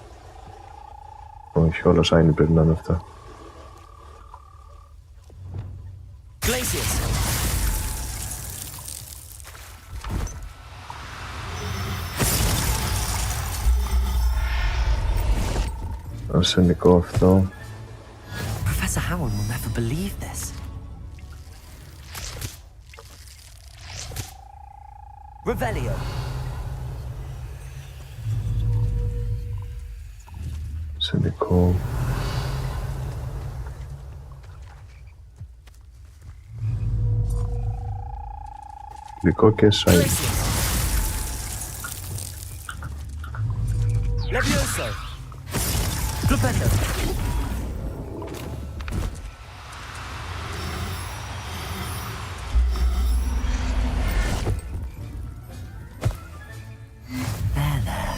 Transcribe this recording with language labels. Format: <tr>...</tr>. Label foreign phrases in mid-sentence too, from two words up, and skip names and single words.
<el>Όχι, όλα σάινι πρέπει να είναι αυτά. Αρσενικό αυτό.</el> <en>Professor Howard will never believe this. Revelio.</en> <el>Αρσενικό. Γλυκό και σάινι.</el> <en>Levioso. Glupendo. There.</en>